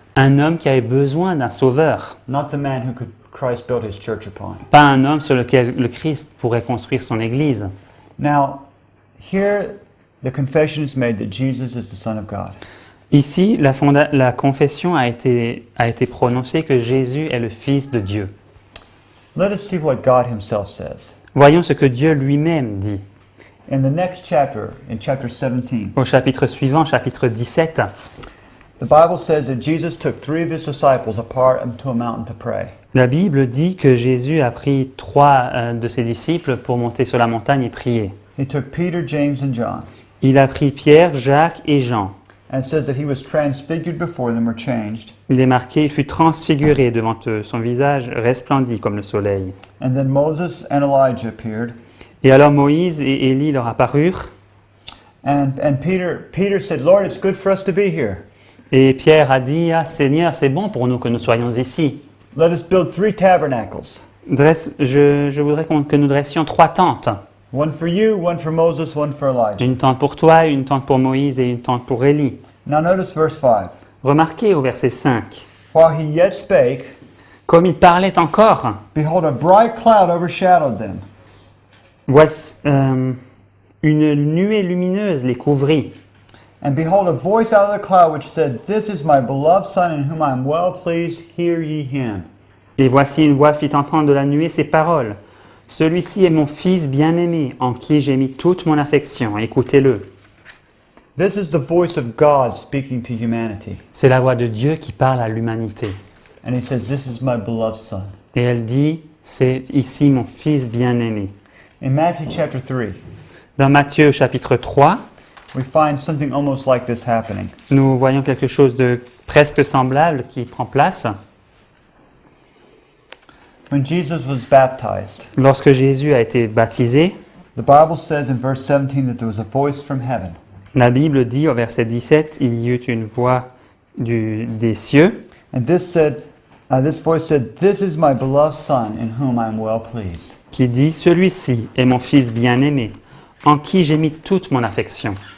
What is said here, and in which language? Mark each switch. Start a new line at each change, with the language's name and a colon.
French: Un homme qui avait besoin d'un sauveur.
English: not the man who could Christ build his church upon.
French: Pas un homme sur lequel le Christ pourrait construire son Église.
English: Now, here the confession is made that Jesus is the Son of God.
French: Ici, la confession a été prononcée que Jésus est le Fils de Dieu.
English: Let us see what God himself says.
French: Voyons ce que Dieu lui-même dit.
English: In the next chapter, in chapter 17,
French: Au chapitre suivant, chapitre 17,
English: the Bible says that Jesus took 3 of his disciples apart to a mountain to pray.
French: la Bible dit que Jésus a pris 3 de ses disciples pour monter sur la montagne et prier.
English: He took Peter, James, and John,
French: Il a pris Pierre, Jacques et Jean.
English: and it says that he was transfigured before them or changed.
French: Il est marqué, il fut transfiguré devant eux, son visage resplendit comme le soleil.
English: And then Moses and Elijah appeared.
French: Et alors Moïse et Élie leur apparurent,
English: And Peter said, Lord, it's good for us to be here.
French: et Pierre a dit, ah Seigneur, c'est bon pour nous que nous soyons ici.
English: Let us build 3 tabernacles.
French: Je voudrais que nous dressions 3 tentes.
English: One for you, one for Moses, one for Elijah.
French: Une tente pour toi, une tente pour Moïse et une tente pour Élie.
English: Now notice verse 5.
French: Remarquez au verset 5,
English: While he yet spake,
French: comme il parlait encore,
English: behold, a bright cloud overshadowed them.
French: voici, une nuée lumineuse les couvrit.
English: And behold, a voice out of the cloud which said, This is my beloved Son, in whom I am well pleased, hear ye him.
French: Et voici une voix fit entendre de la nuée ces paroles. Celui-ci est mon fils bien-aimé, en qui j'ai mis toute mon affection. Écoutez-le.
English: This is the voice of God speaking to humanity.
French: C'est la voix de Dieu qui parle à l'humanité.
English: And he says, This is my beloved Son.
French: Et elle dit, c'est ici mon fils bien-aimé.
English: In Matthew chapter 3,
French: Dans Matthieu chapitre 3,
English: we find something almost like this happening.
French: nous voyons quelque chose de presque semblable qui prend place.
English: When Jesus was baptized,
French: Lorsque Jésus a été baptisé,
English: the Bible says in verse 17 that there was a voice from heaven.
French: la Bible dit au verset 17, il y eut une voix des cieux
English: And this voice said, This is my beloved Son, in whom I am well pleased.
French: qui dit, celui-ci est mon fils bien-aimé, en qui j'ai mis toute mon affection.